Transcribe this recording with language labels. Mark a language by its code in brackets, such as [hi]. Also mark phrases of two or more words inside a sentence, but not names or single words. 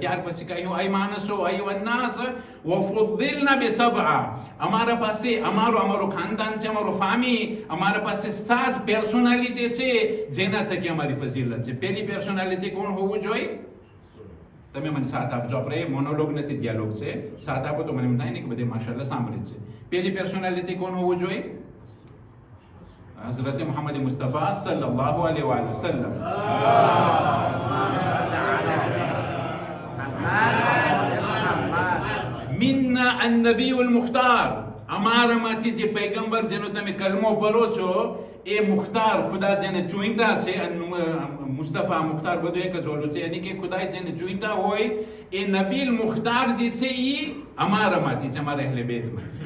[gu] ત્યાર પછી કહ્યું આય માણસો, [ar] أيها الناس وفضلنا بسبع, [gu] અમારા પાસે અમારો ખાનદાન છે, અમારો ફામી, અમારા પાસે 7 પર્સનાલિટી છે જેના થકી અમારી ફઝીલત છે. પહેલી પર્સનાલિટી કોણ હોવું જોઈએ? તમે મને સાથ આપજો. આપણે મોનોલોગ નથી, ડિયાલોગ છે. સાથ આપો તો મને એમ થાય ને કે બધે માશાઅલ્લાહ સાંભળે છે. પહેલી પર્સનાલિટી કોણ હોવું જોઈએ? [ar] हज़रत मोहम्मद मुस्तफ़ा صلى الله عليه وسلم. منا النبي المختار, [gu] અમારામાંથી જે પૈગંબર જેનો તમે કલમો પઢો છો એ મુખ્તાર, ખુદા જેને ચૂંટા છે. મુસ્તફા મુખ્તાર બધું એક જ ઓલું છે. યાની કે ખુદાએ જેને ચૂંટા હોય એ નબીલ મુખ્તાર જે છે એ અમારામાંથી છે, અમારા અહેલે બેતમાંથી.